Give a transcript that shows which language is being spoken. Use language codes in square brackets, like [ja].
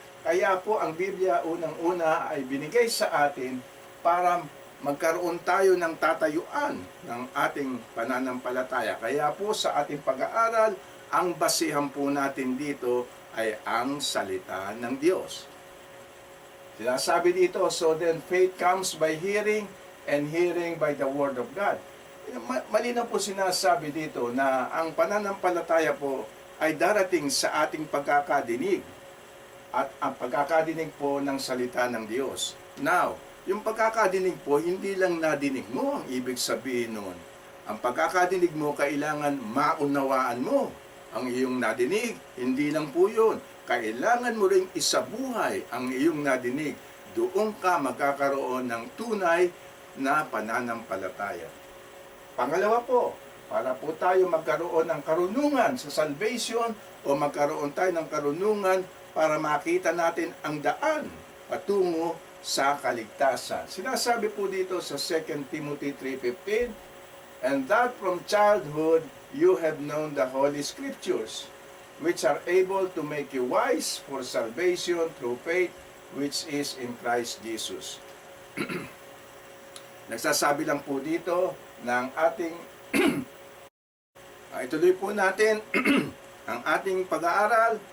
[tl] Kaya po ang Biblia unang-una ay binigay sa atin para magkaroon tayo ng tatayuan ng ating pananampalataya. Kaya po sa ating pag-aaral, ang basihan po natin dito ay ang salita ng Diyos. Sinasabi dito, [en] so then faith comes by hearing, and hearing by the Word of God. [tl] Malinaw po sinasabi dito na ang pananampalataya po ay darating sa ating pagkakadinig at ang pagkakadinig po ng salita ng Diyos. Now, yung pagkakadinig po, hindi lang nadinig mo ang ibig sabihin nun. Ang pagkakadinig mo, kailangan maunawaan mo ang iyong nadinig. Hindi lang po yun. Kailangan mo ring isabuhay ang iyong nadinig. Doon ka magkakaroon ng tunay na pananampalataya. Pangalawa po, para po tayo magkaroon ng karunungan sa salvation o magkaroon tayo ng karunungan para makita natin ang daan patungo sa kaligtasan. Sinasabi po dito sa [en] 2 Timothy 3:15, and that from childhood you have known the Holy Scriptures, which are able to make you wise for salvation through faith, which is in Christ Jesus. [tl] Nagsasabi lang po dito ng ating ituloy po natin ang ating pag-aaral.